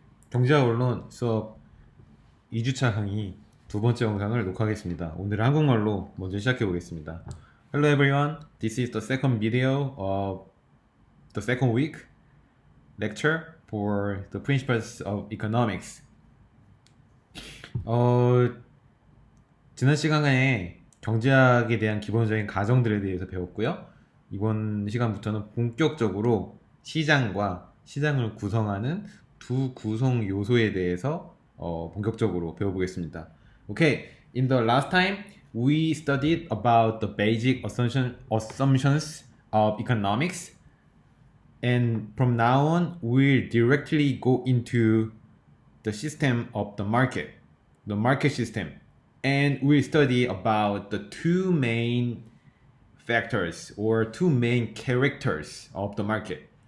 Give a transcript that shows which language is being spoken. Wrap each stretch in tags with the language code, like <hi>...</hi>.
<ko>경제학 언론 수업 2주차 강의 두 번째 영상을 녹화하겠습니다. 오늘은 한국말로 먼저 시작해 보겠습니다.</ko> <en>Hello everyone. This is the second video of the second week lecture for the principles of economics.</en> <ko>어, 지난 시간에 경제학에 대한 기본적인 가정들에 대해서 배웠고요. 이번 시간부터는 본격적으로 시장과 시장을 구성하는 두 구성 요소에 대해서 본격적으로 배워보겠습니다.</ko> <en>Okay, in the last time we studied about the basic assumptions of economics, and from now on we'll directly go into the system of the market system, and we study about the two main factors or two main characters of the market.</en>